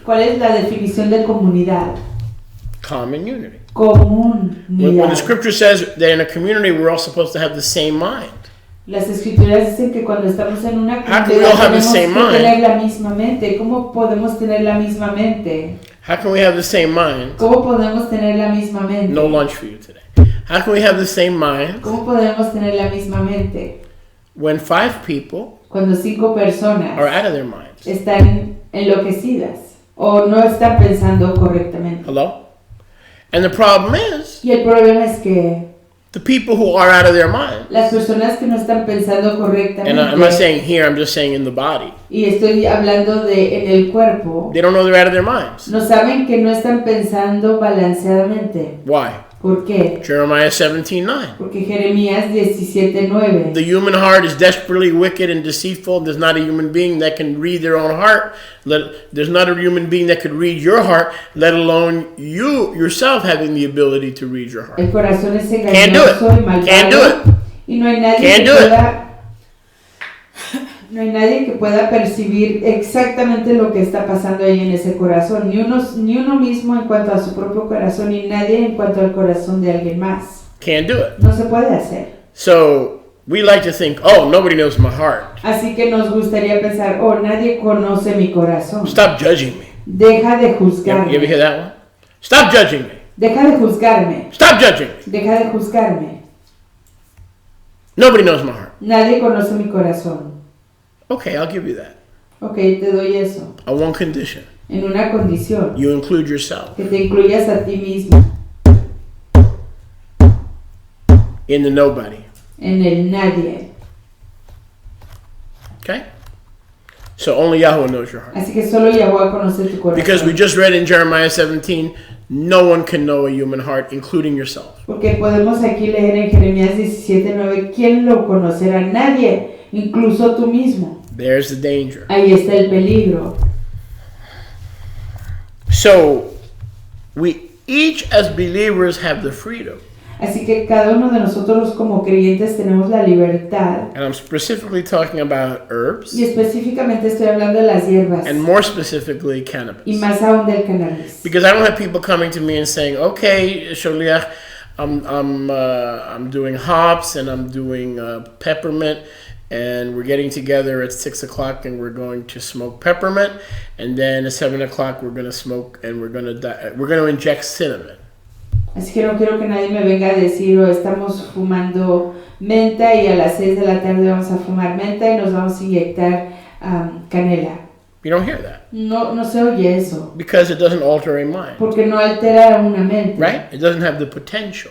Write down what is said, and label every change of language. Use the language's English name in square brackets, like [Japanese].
[Spanish] ¿Cuál es la definición de comunidad? [English] Common unity. When [Spanish] Comunidad. [English] the scripture says that in a community we're all supposed to have the same mind. [Spanish] Las escrituras dicen que cuando estamos en una [English] How can we all [Spanish] comunidad [English] have the same [Spanish] que [English] mind? [Spanish] tener la misma mente. ¿Cómo podemos tener la misma mente? [English] How can we have the same mind? [Spanish] ¿Cómo podemos tener la misma mente? [English] No lunch for you today. How can we have the same mind [Spanish] ¿Cómo podemos tener la misma mente [English] when 5 people [Spanish] cuando 5 personas [English] are out of their minds? [Spanish] están enloquecidas o no están pensando correctamente? [English] Hello? And the problem is, [Spanish] Y el problema es que [English] the people who are out of their minds, [Spanish] las personas que no están pensando [English] and [Spanish] correctamente, [English] I'm not saying here, I'm just saying in the body, [Spanish] y estoy hablando de en el cuerpo, [English] they don't know they're out of their minds. [Spanish] no saben que no están pensando balanceadamente. [English] Why? [Spanish] ¿Por qué? [English] Jeremiah 17:9. [Spanish] Porque Jeremías 17:9. [English] The human heart is desperately wicked and deceitful. There's not a human being that can read their own heart. There's not a human being that could read your heart, let alone you yourself having the ability to read your heart. [Spanish] El corazón es [English] Can't do [Spanish] engañoso y [English] it. Can't do [Spanish] malvado. [English] it. [Spanish] Y no hay nadie [English] Can't [Spanish] que [English] do it. [Spanish] pueda no hay nadie que pueda percibir exactamente lo que está pasando ahí en ese corazón, ni uno mismo en cuanto a su propio corazón, ni nadie en cuanto al corazón de alguien más. [English] Can't do it. [Spanish] No se puede hacer. [English] So we like to think, oh, nobody knows my heart. [Spanish] Así que nos gustaría pensar, oh, nadie conoce mi corazón. [English] Stop judging me. [Spanish] Deja de [English] You [Spanish] juzgarme. [English] ever hear that one? Stop judging me. [Spanish] Deja de juzgarme. [English] Stop judging me. [Spanish] Deja de juzgarme. [English] Nobody knows my heart. [Spanish] Nadie conoce mi corazón. [English] Okay, I'll give you that. [Spanish] Ok, te doy eso. [English] On one condition. [Spanish] En una condición. [English] You include yourself [Spanish] Que te incluyas a ti mismo. [English] in the nobody. [Spanish] En el nadie. [English] Okay? So only Yahweh knows your heart. [Spanish] Así que solo Yahuwah conoce tu corazón. [English] Because we just read in Jeremiah 17, no one can know a human heart, including yourself. [Spanish] Porque podemos aquí leer en Jeremías 17:9, ¿quién lo conocerá? Nadie, incluso tú mismo. [English] There's the danger. [Spanish] Ahí está el peligro. [English] So we each as believers have the freedom. [Spanish] Así que cada uno de nosotros como creyentes tenemos la libertad. [English] And I'm specifically talking about herbs, [Spanish] Y específicamente estoy hablando de las hierbas. [English] and more specifically [Spanish] Y [English] cannabis. [Spanish] más aún del cannabis. [English] Because I don't have people coming to me and saying, okay, Sholiach, I'm doing hops and I'm doing peppermint, and we're getting together at 6 o'clock and we're going to smoke peppermint, and then at 7 o'clock we're going to smoke and we're going to inject cinnamon. [Spanish] Así que no quiero que nadie me venga a decir, oh, estamos fumando menta y a las 6 de la tarde vamos a fumar menta y nos vamos a inyectar canela. [English] You don't hear that. [Spanish] No se oye eso. [English] Because it doesn't alter a mind. [Spanish] Porque no altera una mente. [English] Right? It doesn't have the potential.